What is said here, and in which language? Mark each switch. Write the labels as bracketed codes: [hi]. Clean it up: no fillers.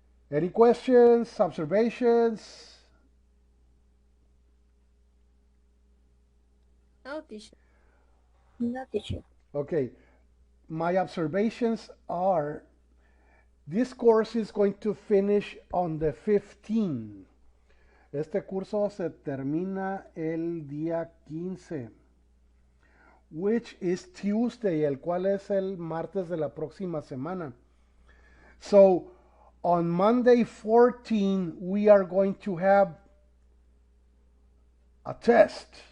[en] Any questions, observations? No, teacher. No, teacher. Okay, my observations are this course is going to finish on the 15th. [es] Este curso se termina el día 15, [en] which is Tuesday, [es] el cual es el martes de la próxima semana. [en] So, on Monday 14, we are going to have a test.